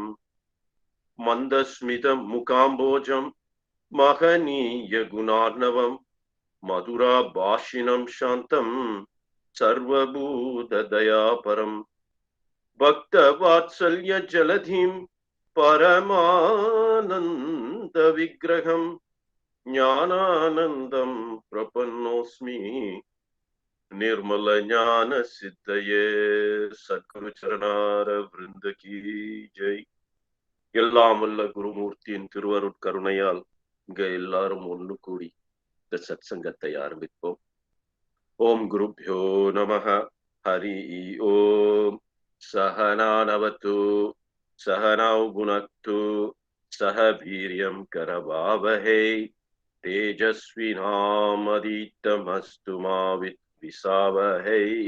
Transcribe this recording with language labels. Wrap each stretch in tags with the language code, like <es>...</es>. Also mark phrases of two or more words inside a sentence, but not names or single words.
<sa>मंदस्मित मुकाम्बोजं महनीय गुणार्णवं मधुराभाषिणं शान्तं सर्वभूतदयापरं भक्तवात्सल्य जलधिं परमानंद विग्रहं ज्ञानानंदं प्रपन्नोऽस्मि निर्मल ज्ञान सिद्धये। सद्गुरु चरणार वृंद</sa> <hi>की जय।</hi> <ta>எல்லாம் வல்ல குருமூர்த்தியின் திருவருட்கருணையால் இங்க எல்லாரும் ஒன்று கூடி இந்த சத்சங்கத்தை ஆரம்பிப்போம்.</ta> <sa>ஓம் குருப்யோ நமஹ. ஹரி ஓம். சஹனானவது சஹனௌ புனக்து சஹ வீர்யம் கரவாவஹை தேஜஸ்வினாமதீதமஸ்து மா வித்விஷாவஹை.</sa>